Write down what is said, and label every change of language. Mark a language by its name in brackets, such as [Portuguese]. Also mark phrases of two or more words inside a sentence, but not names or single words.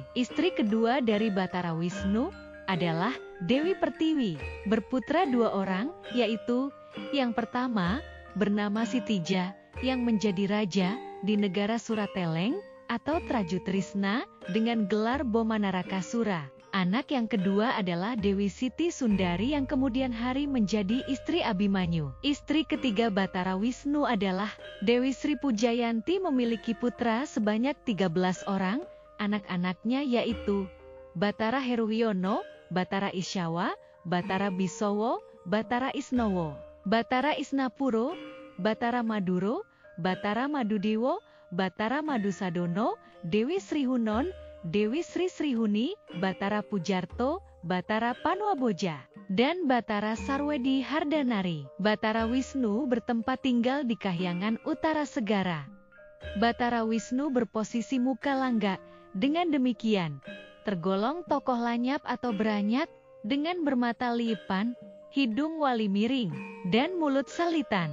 [Indonesian] Istri kedua dari Batara Wisnu adalah Dewi Pertiwi, berputra 2 orang, yaitu yang pertama bernama Sitija yang menjadi raja di negara Surateleng atau Trajutrisna dengan gelar Bomanarakasura. Anak yang kedua adalah Dewi Siti Sundari yang kemudian hari menjadi istri Abimanyu. Istri ketiga Batara Wisnu adalah Dewi Sri Pujayanti, memiliki putra sebanyak 13 orang. Anak-anaknya yaitu Batara Heruwiono, Batara Isyawa, Batara Bisowo, Batara Isnowo, Batara Isnapuro, Batara Maduro, Batara Madudewo, Batara Madusadono, Dewi Sri Hunon, Dewi Sri Srihuni, Batara Pujarto, Batara Panwaboja, dan Batara Sarwedi Hardanari. Batara Wisnu bertempat tinggal di Kahyangan Utara Segara. Batara Wisnu berposisi muka langga, dengan demikian tergolong tokoh lanyap atau beranyat, dengan bermata lipan, hidung wali miring, dan mulut salitan.